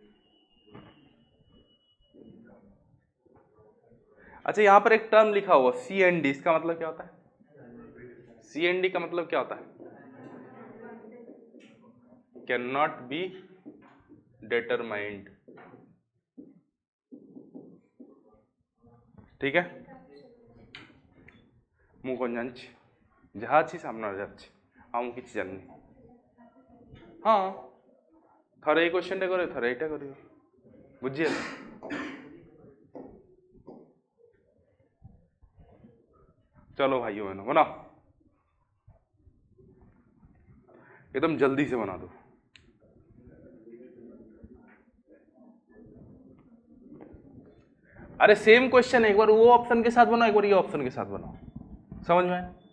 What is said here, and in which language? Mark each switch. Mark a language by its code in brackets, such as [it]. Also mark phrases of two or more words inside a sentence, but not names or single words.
[hi] अच्छा, यहां पर एक टर्म लिखा हुआ CND, इसका मतलब क्या होता है? CND का मतलब क्या होता है? [en] can not be determined, [hi] ठीक है। [or] ମୁଁ କଣ ଜାଣିଛି, ଯାହା ଅଛି ସାମ୍ନାରେ ଅଛି, ଆଉ ମୁଁ କିଛି ଜାଣିନି। ହଁ, ଥରେ ଏଇ କ୍ୱେଶ୍ଚନଟା କରିବ, ଥରେ ଏଇଟା କରିବ, ବୁଝିଗଲେ? [hi] चलो भाइयों बहनों बनाओ, एकदम जल्दी से बना दो। अरे [en] same question [hi] है, एक बार वो ऑप्शन के साथ बनाओ, एक बार ये ऑप्शन के साथ बनाओ, समझ में?